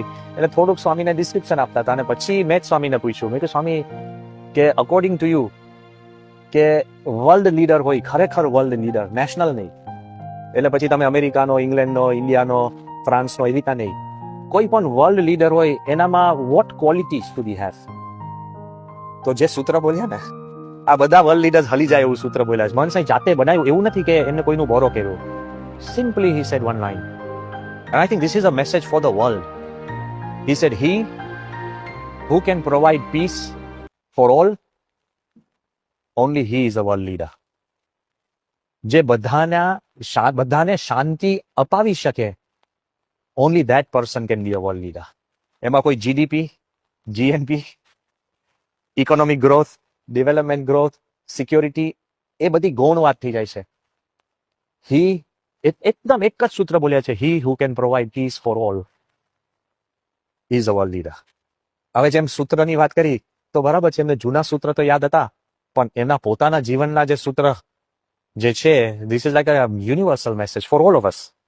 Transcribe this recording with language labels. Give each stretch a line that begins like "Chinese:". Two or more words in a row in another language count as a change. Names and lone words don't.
Gujarati: એટલે થોડુંક સ્વામીને ડિસ્ક્રિપ્શન આપતા હતા. અને પછી મેં જ સ્વામીને પૂછ્યું, મેં કે સ્વામી કે
English: according to you
Gujarati: કે
English: world leader
Gujarati: હોય, ખરેખર
English: world leader,
Gujarati: નેશનલ નહીં, એટલે પછી તમે અમેરિકાનો, ઇંગ્લેન્ડનો, ઇન્ડિયાનો, ફ્રાન્સનો એવી રીતના નહીં, કોઈ પણ
English: world leader
Gujarati: હોય એનામાં
English: what qualities to be have.
Gujarati: તો જે સૂત્ર બોલ્યા ને, આ બધા
English: world leaders
Gujarati: હલી જાય એવું સૂત્ર બોલ્યા છે. મહંત સાહેબ જાતે બનાવ્યું, એવું નથી કે એમને કોઈનું બોરો કર્યો.
English: Simply he said one line, and I think this is a message for the world. He said, he who can provide peace for all, only he is a world leader.
Gujarati: જે બધાને શાંતિ અપાવી શકે,
English: only that person can be a world leader.
Gujarati: એમાં કોઈ
English: GDP, GNP, economic growth, development growth, security,
Gujarati: એ બધી ગૌણ વાત થઈ જાય છે. એકદમ એક જ સૂત્ર બોલ્યા છે,
English: he who can provide peace for all is a world leader.
Gujarati: હવે જેમ સૂત્રની વાત કરી તો બરાબર છે, એમને જૂના સૂત્ર તો યાદ હતા, પણ એના પોતાના જીવનના જે સૂત્ર જે છે,
English: this is like a universal message for all of us.